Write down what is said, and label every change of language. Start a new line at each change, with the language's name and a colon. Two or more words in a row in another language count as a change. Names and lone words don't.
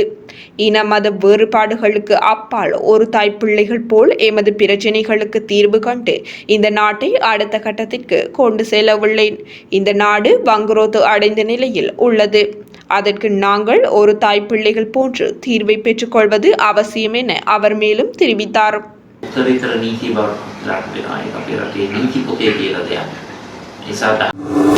Tamil: இன மத வேறுபாடுகளுக்கு அப்பால் ஒரு தாய்ப்பிள்ளைகள் போல் எமது பிரச்சினைகளுக்கு தீர்வு கண்டு இந்த நாட்டை அடுத்த கட்டத்திற்கு கொண்டு செல்ல உள்ளேன். இந்த நாடு வங்குரோத்து அடைந்த நிலையில் உள்ளது. அதற்கு நாங்கள் ஒரு தாய்ப்பிள்ளைகள் போன்று தீர்வை பெற்றுக்கொள்வது அவசியம் என அவர் மேலும் தெரிவித்தார்.
Sinhala: උත්තරීතර නීති බවට ලක් වෙනවා. ඒක අපේ රටේ නීති පොතේ කියලා දෙයක්. ඒ නිසා